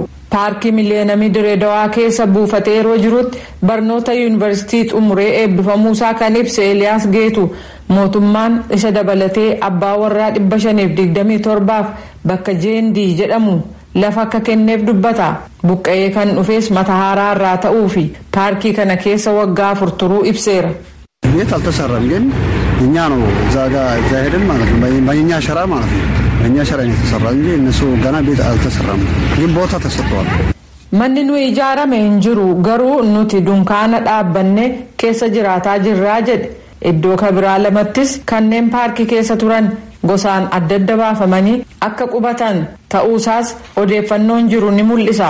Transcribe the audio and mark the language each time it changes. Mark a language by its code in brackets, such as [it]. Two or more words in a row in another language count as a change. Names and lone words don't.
[om] Paarkii Millenniumii Dirreedawaa keessa buufatee yeroo jirutti barnoota yuunivarsiitii xumuree eebbifamuusaa kan ibse Eliyaas Geetu mootummaan isa dabalatee abbaa warraa 527 bakka Jeendii jedhamu lafa akka kenneef dubbata. Buqqa'ee kan dhufes Matahaaraa irraa ta'uu fi paarkii kana keessa waggaa afur turuu ibseera. [am] ቤት አልተሰራም ግን እኛ ነው እዛ ሄደን ማለት ነው በእኛ ሸራ ማለት ነው እኛ ሸራ ነው የተሰራ እንጂ እነሱ ገና ቤት አልተሰራም ግን ቦታ ተሰጥቷል [om] manni nu ijaarame hin jiru garuu nuti dunkaana dhaabbanne keessa jiraataa jirraa jedhe iddoo kabiraa lamattis kanneen paarkii keessa turan gosaan adda adda baafamanii akka qubatan ta'uusaas odeeffannoon jiru ni mul'isa.